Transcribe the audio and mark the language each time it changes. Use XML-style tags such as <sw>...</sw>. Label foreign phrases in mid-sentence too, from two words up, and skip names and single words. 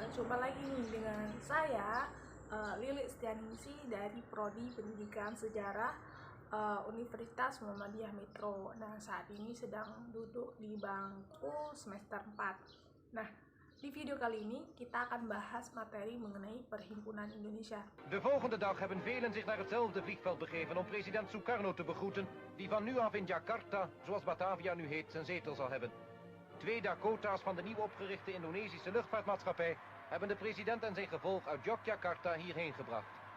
<id>Jumpa lagi nih dengan saya Lili Setianingsih dari Prodi Pendidikan Sejarah Universitas Muhammadiyah Metro. Nah, saat ini sedang duduk di bangku semester 4. Nah, di video kali ini kita akan bahas materi mengenai Perhimpunan Indonesia.</id> <nl>De volgende dag hebben velen zich naar hetzelfde vliegveld begeven om president Sukarno te begroeten, die van nu af in Jakarta, zoals Batavia nu heet, zijn zetel zal hebben. 2 Dakota's van de nieuw opgerichte Indonesische luchtvaartmaatschappij hebben de president en zijn gevolg uit Yogyakarta hierheen gebracht.</nl>